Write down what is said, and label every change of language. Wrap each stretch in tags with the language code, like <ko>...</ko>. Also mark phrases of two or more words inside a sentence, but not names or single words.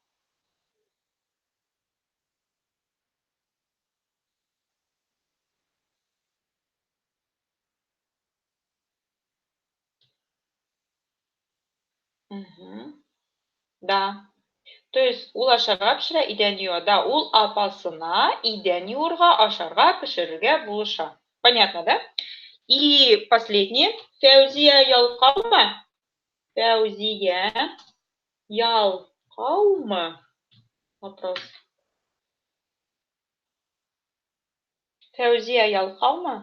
<ru>Угу. Да. То есть</ru> <tt>ул ашарга пешерә, идән юа. Да, ул апасына идән юырга, ашарга, пешерергә булыша.</tt> <ru>Понятно, да? И последнее. Фәузия ялкаумы?</ru> <tt>Фәузия ялкаумы? Вопрос. Фәузия ялкаумы?</tt>